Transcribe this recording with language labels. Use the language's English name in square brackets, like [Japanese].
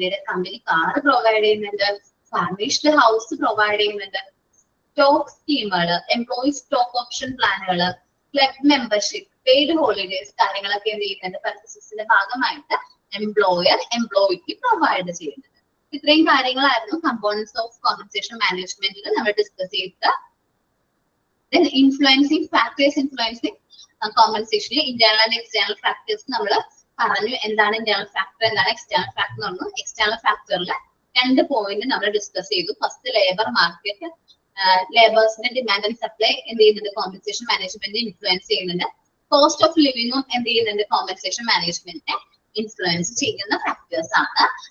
[Malayalam] Company car provide ചെയ്യുന്നുണ്ട്, furnished house provide ചെയ്യുന്നുണ്ട്, stock സ്കീമുകൾ, എംപ്ലോയി സ്റ്റോക്ക് ഓപ്ഷൻ പ്ലാനുകൾ, ക്ലബ് മെമ്പർഷിപ്പ്, പെയ്ഡ് ഹോളിഡേസ് കാര്യങ്ങളൊക്കെ എന്ത് ചെയ്യുന്നുണ്ട്, പെർക്വിസിറ്റ്സിന്റെ ഭാഗമായിട്ട് എംപ്ലോയർ എംപ്ലോയിക്ക് പ്രൊവൈഡ് ചെയ്യുന്നത്. ഇത്രയും കാര്യങ്ങളായിരുന്നു കമ്പോണൻസ് ഓഫ് കോമ്പൻസേഷൻ മാനേജ്മെന്റിൽ നമ്മൾ ഡിസ്കസ് ചെയ്തത്. [English] Then influencing factors influencing compensation, internal and external factors [Malayalam] നമ്മൾ പറഞ്ഞു. എന്താണ് ഇന്റേണൽ ഫാക്ടർ, എന്താണ് എക്സ്റ്റേണൽ ഫാക്ടർ എന്ന് പറഞ്ഞു. എക്സ്റ്റേണൽ ഫാക്ടറിൽ 2 പോയിന്റ് നമ്മൾ ഡിസ്കസ് ചെയ്തു. First labour market, ലേബേഴ്സിന്റെ demand and supply എന്ത് ചെയ്യുന്നുണ്ട്, കോമ്പൻസേഷൻ മാനേജ്മെന്റ് ഇൻഫ്ലുവൻസ് ചെയ്യുന്നുണ്ട്. കോസ്റ്റ് ഓഫ് ലിവിംഗും എന്ത് ചെയ്യുന്നുണ്ട്, കോമ്പൻസേഷൻ മാനേജ്മെന്റിനെ ഇൻഫ്ലുവൻസ് ചെയ്യുന്ന ഫാക്ടേഴ്സ് ആണ്.